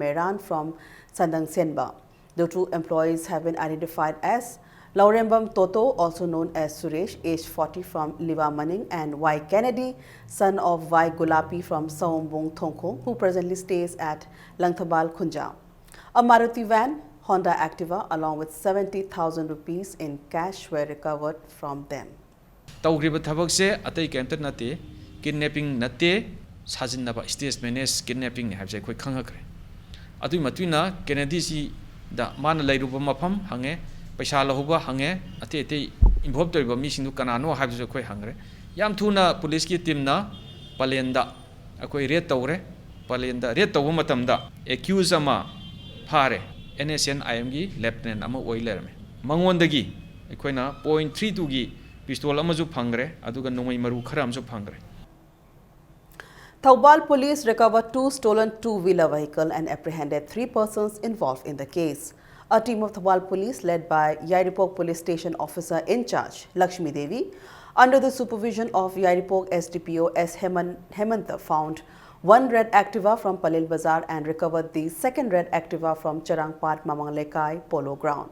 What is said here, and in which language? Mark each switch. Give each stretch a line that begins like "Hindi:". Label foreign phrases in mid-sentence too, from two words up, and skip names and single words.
English: Meran from Sandang Senba. The two employees have been identified as Laurembam Toto, also known as Suresh, age 40, from Liva Maning, and Y. Kennedy, son of Y. Gulapi from Saombong Thongkong, who presently stays at Langthabal Khunja. A Maruti van, Honda Activa, along with 70,000 rupees in cash were recovered from them.
Manipuri: Tawgriba thabak se atai kemta nate kidnapping nate sajinaba
English: stage manage kidnapping
Manipuri: ne habse khoi khangakre atui matuina Kennedy si da man lairuba mafam hange paisa lahuba hange ate involved toiba mi singdu kanano habse khoi hangre yam thuna police ki team na palenda akoi raid tawre palenda raid tawu matamda accused ama phare NSN IM gi lieutenant ama oilerme mangondagi akoina .32 gi pistol amaju phangre aduga nomai maru khara amju phangre.
English: Thoubal police recovered 2 stolen two-wheeler vehicles and apprehended 3 persons involved in the case. A team of Thoubal police led by Yairipok police station officer in charge, Lakshmi Devi, under the supervision of Yairipok SDPO S. Hemanta, found 1 red Activa from Palil Bazar and recovered the 2nd red Activa from Charangpat Mamanglekai Polo Ground.